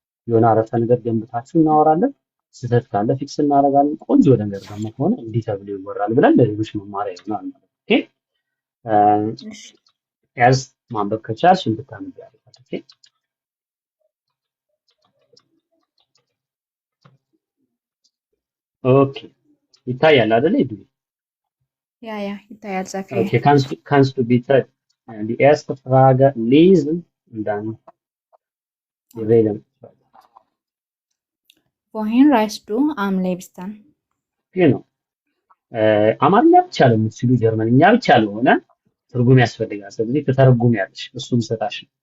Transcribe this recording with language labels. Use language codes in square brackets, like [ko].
[am] የሆነ አረፍተ ነገር ገንብታችሁ እናወራለን። ስህተት ካለ ፊክስ እናደርጋለን። ቆንጆ ነገር ደግሞ ከሆነ እንዲህ ተብሎ ይወራል ብለን ለሌሎች መማሪያ ይሆናል ማለት ነው። ኦኬ ያዝ ማንበብ ከቻልሽ እንድታነብ ያደርጋል። ኦኬ ኦኬ ይታያል አይደል? ይዱ ያ ይታያል። ዛፌ [de] ኦኬ kannst du bitte die erste Frage lesen und dann wir reden. wohin reist du am liebsten? [am] genau አማርኛ ብቻ ለምትችሉ ጀርመንኛ ብቻ ለሆነ ትርጉም ያስፈልጋል። ስለዚህ ትተረጉሚያለሽ እሱም ሰጣሽ።